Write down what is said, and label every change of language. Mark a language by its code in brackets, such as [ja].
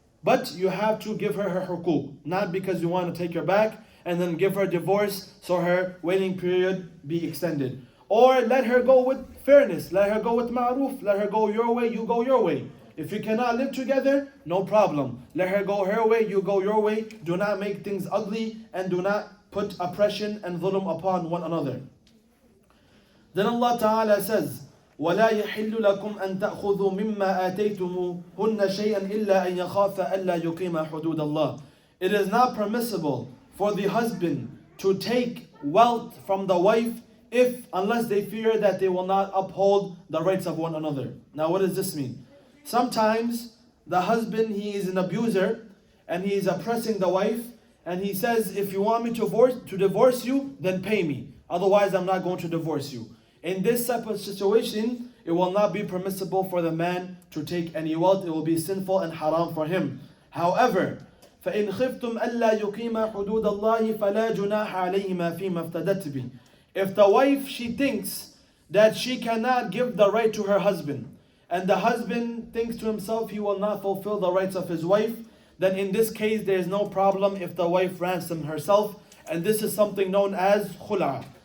[en] But you have to give her huquq. Not because you want to take her back and then give her divorce so her waiting period be extended. Or let her go with fairness. Let her go with ma'ruf. Let her go your way, you go your way. If you cannot live together, no problem. Let her go her way, you go your way. Do not make things ugly, and do not put oppression and dhulm upon one another. Then Allah Ta'ala says, [ar] وَلَا يَحِلُّ لَكُمْ أَن تَأْخُذُوا مِمَّا آتَيْتُمُوهُنَّ شَيْئًا إِلَّا أَن يَخَافَ أَلَّا يُقِيمَ حُدُودَ اللَّهِ. [en] It is not permissible for the husband to take wealth from the wife unless they fear that they will not uphold the rights of one another. Now what does this mean? Sometimes the husband, he is an abuser and he is oppressing the wife, and he says, if you want me to divorce you, then pay me. Otherwise, I'm not going to divorce you. In this type of situation, it will not be permissible for the man to take any wealth. It will be sinful and haram for him. However, [ar] فَإِنْ خِفْتُمْ أَلَّا يُقِيمَ حُدُودَ اللَّهِ فَلَا جُنَاحَ عَلَيْهِمَا فِيمَا افْتَدَتْ بِهِ. [en] If the wife, she thinks that she cannot give the right to her husband, and the husband thinks to himself he will not fulfill the rights of his wife, then in this case there is no problem if the wife ransoms herself, and this is something known as Khula.